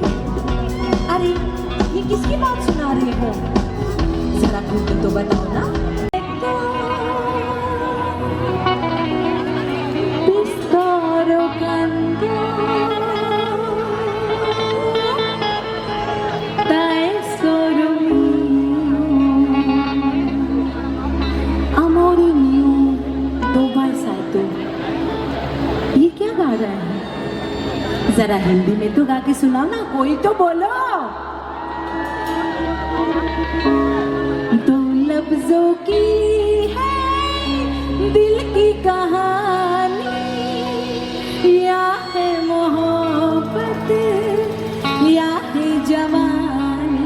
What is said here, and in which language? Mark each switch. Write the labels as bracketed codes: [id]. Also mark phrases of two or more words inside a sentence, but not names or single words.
[hi] अरे ये किसकी बात सुना रहे हो? जरा खुद तो बताओ ना. [it] Pistoro canto, tesoro mio, amore mio, dove sei tu? [hi] ये क्या गा रहा है? जरा हिंदी में तो गा के सुनाओ ना, कोई तो बोलो. दो लफ्जों की है दिल की कहानी, या है मोहब्बत या है जवानी.